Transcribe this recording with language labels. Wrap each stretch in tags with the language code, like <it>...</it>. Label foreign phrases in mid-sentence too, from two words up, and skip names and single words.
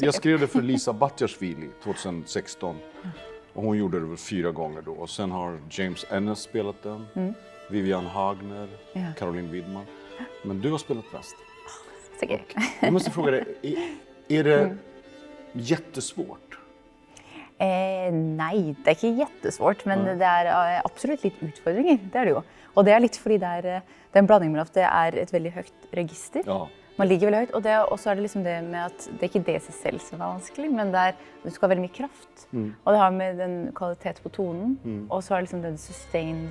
<sv>Jag skrev det för Lisa Batjarsvili 2016. Och hon gjorde det väl 4 gånger då. Och sen har James Ennis spelat den. Vivian Hagner, Ja. Caroline Widman. Men du har spelat mest.</sv> <no>Så gøy.</no> <sv>Jag måste fråga dig, är det jättesvårt?</sv> <no>Nei, det er ikke jättesvårt, men det er absolutt litt utfordringer. Det er det jo. Og det er litt fordi det er en blanding mellom at det er et veldig høyt register. Ja. Man ligger veldig høyt, og så er det liksom det med at det er ikke det i seg selv som er vanskelig, men det er, du skal ha veldig mye kraft. Og det har med den kvalitet på tonen, og så er det liksom den sustained</no>